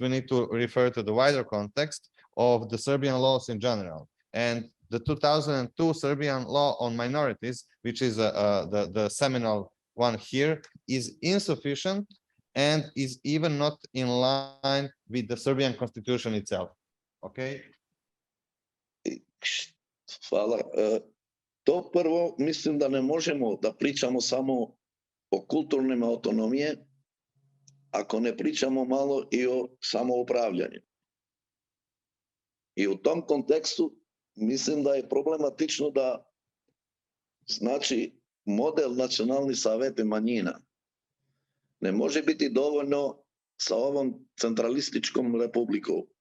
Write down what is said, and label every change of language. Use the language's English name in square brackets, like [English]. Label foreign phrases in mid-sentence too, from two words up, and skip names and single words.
[English] We need to refer to the wider context of the Serbian laws in general. And the 2002 Serbian law on minorities, which is the seminal one here, is insufficient and is even not in line with the Serbian constitution itself. Okay? [Serbian] Hvala. To prvo, mislim da ne možemo da pričamo samo o kulturnim autonomije, ako ne pričamo malo i o samoupravljanju. I u tom kontekstu mislim da je problematično da znači model nacionalnih saveta manjina ne može biti dovoljno sa ovom centralističkom republikom.